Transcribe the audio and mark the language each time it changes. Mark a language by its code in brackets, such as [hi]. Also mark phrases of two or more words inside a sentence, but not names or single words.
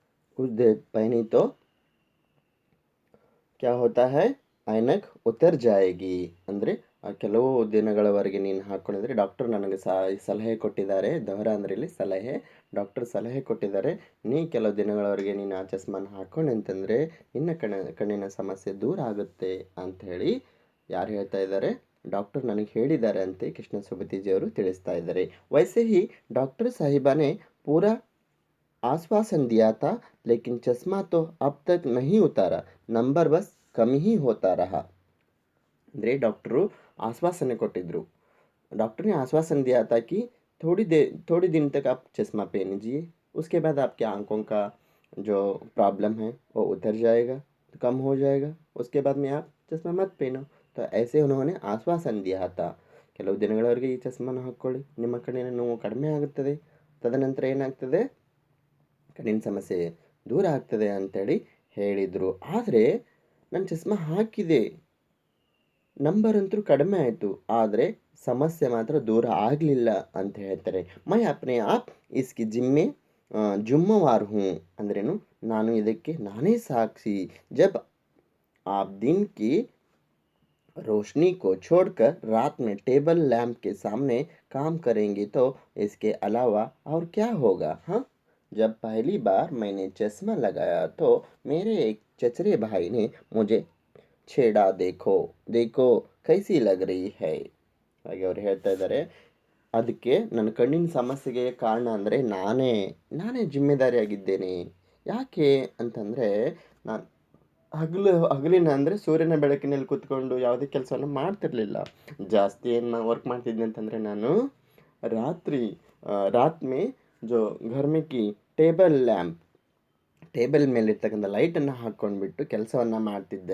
[hi] कुछ देर पहनी तो क्या होता है ऐनक उतर जाएगी [kn] ಅಂದರೆ ಕೆಲವು ದಿನಗಳವರೆಗೆ ನೀನು ಹಾಕ್ಕೊಂಡಿದ್ರೆ ಡಾಕ್ಟರ್ ನನಗೆ ಸಲಹೆ ಕೊಟ್ಟಿದ್ದಾರೆ. ದೊಹರಾ ಅಂದ್ರೆ ಇಲ್ಲಿ ಸಲಹೆ. ಡಾಕ್ಟರ್ ಸಲಹೆ ಕೊಟ್ಟಿದ್ದಾರೆ, ನೀ ಕೆಲವು ದಿನಗಳವರೆಗೆ ನೀನು ಆ ಚಸ್ಮಾನ ಹಾಕ್ಕೊಂಡು ಅಂತಂದರೆ ನಿನ್ನ ಕಣ್ಣಿನ ಸಮಸ್ಯೆ ದೂರ ಆಗುತ್ತೆ ಅಂಥೇಳಿ ಯಾರು ಹೇಳ್ತಾ ಇದ್ದಾರೆ? ಡಾಕ್ಟರ್ ನನಗೆ ಹೇಳಿದ್ದಾರೆ ಅಂತ ಕೃಷ್ಣ ಸೊಬತಿಜಿಯವರು ತಿಳಿಸ್ತಾ ಇದ್ದಾರೆ. [hi] वैसे ही डॉक्टर साहिबाने पूरा आश्वासन दिया था, लेकिन चश्मा तो अब तक नहीं उतारा, नंबर बस कम ही होता रहा. [kn] ಅಂದರೆ ಡಾಕ್ಟರು ಆಶ್ವಾಸನೆ ಕೊಟ್ಟಿದ್ದರು. [hi] डॉक्टर ने आश्वासन दिया था कि थोड़ी दिन तक आप चश्मा पहनीजिए, उसके बाद आपके आंखों का जो प्रॉब्लम है वो उतर जाएगा, तो कम हो जाएगा, उसके बाद में आप चश्मा मत पहनो. तो ऐसे उन्होंने आश्वासन दिया था. [kn] ಕೆಲವು ದಿನಗಳವರೆಗೆ ಈ ಚಸ್ಮಾನ ಹಾಕ್ಕೊಳ್ಳಿ, ನಿಮ್ಮ ಕಣ್ಣಿನ ನೋವು ಕಡಿಮೆ ಆಗುತ್ತದೆ, ತದನಂತರ ಏನಾಗ್ತದೆ ಕಣ್ಣಿನ ಸಮಸ್ಯೆ ದೂರ ಆಗ್ತದೆ ಅಂತೇಳಿ ಹೇಳಿದರು. ಆದರೆ ನಾನು ಚಸ್ಮಾ ಹಾಕಿದೆ, ನಂಬರ್ ಅಂತೂ ಕಡಿಮೆ ಆಯಿತು, ಆದರೆ ಸಮಸ್ಯೆ ಮಾತ್ರ ದೂರ ಆಗಲಿಲ್ಲ ಅಂತ ಹೇಳ್ತಾರೆ. [hi] मैं अपने आप इसकी ज़िम्मेवार हूँ [kn] ಅಂದ್ರೇನು, ನಾನು ಇದಕ್ಕೆ ನಾನೇ ಸಾಕ್ಷಿ. [hi] जब आप दिन की रोशनी को छोड़कर रात में टेबल लैंप के सामने काम करेंगे तो इसके अलावा और क्या होगा? हाँ, जब पहली बार मैंने चश्मा लगाया तो मेरे एक चचरे भाई ने मुझे छेड़ा. देखो देखो कैसी लग रही है [kn] ಹಾಗೆ ಅವ್ರು ಹೇಳ್ತಾ ಇದ್ದಾರೆ. ಅದಕ್ಕೆ ನನ್ನ ಕಣ್ಣಿನ ಸಮಸ್ಯೆಗೆ ಕಾರಣ ಅಂದರೆ ನಾನೇ ಜಿಮ್ಮೆದಾರಿಯಾಗಿದ್ದೇನೆ. ಯಾಕೆ ಅಂತಂದರೆ ನಾನು ಹಗಲಿನ ಅಂದರೆ ಸೂರ್ಯನ ಬೆಳಕಿನಲ್ಲಿ ಕೂತ್ಕೊಂಡು ಯಾವುದೇ ಕೆಲಸವನ್ನು ಮಾಡ್ತಿರಲಿಲ್ಲ. ಜಾಸ್ತಿ ಏನು ವರ್ಕ್ ಮಾಡ್ತಿದ್ದೆ ಅಂತಂದರೆ ನಾನು ರಾತ್ರಿ [hi] रात में जो घर में की [kn] ಟೇಬಲ್ ಮೇಲಿರ್ತಕ್ಕಂಥ ಲೈಟನ್ನು ಹಾಕ್ಕೊಂಡ್ಬಿಟ್ಟು ಕೆಲಸವನ್ನು ಮಾಡ್ತಿದ್ದೆ.